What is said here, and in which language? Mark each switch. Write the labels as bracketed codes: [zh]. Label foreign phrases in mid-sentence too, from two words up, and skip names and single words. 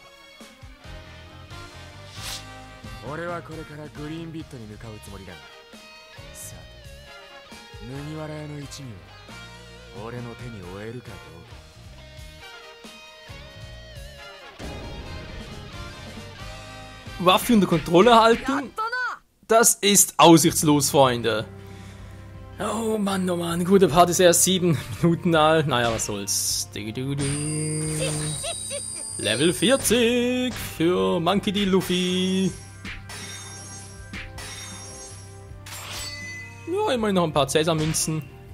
[ja] 俺はこれからグリーンビットに向かうつもりだが、さて麦わら屋の一味は俺の手に負えるかどうか。 [de] Waffe unter Kontrolle [ja] やっ [de] halten? [ja] たな。 [de] Das ist aussichtslos, Freunde. Oh Mann, gut, der Part ist erst 7 Minuten alt. Naja, was soll's. Level 40 für Monkey D. Luffy. Ja, immerhin noch ein paar Cäsar-Münzen.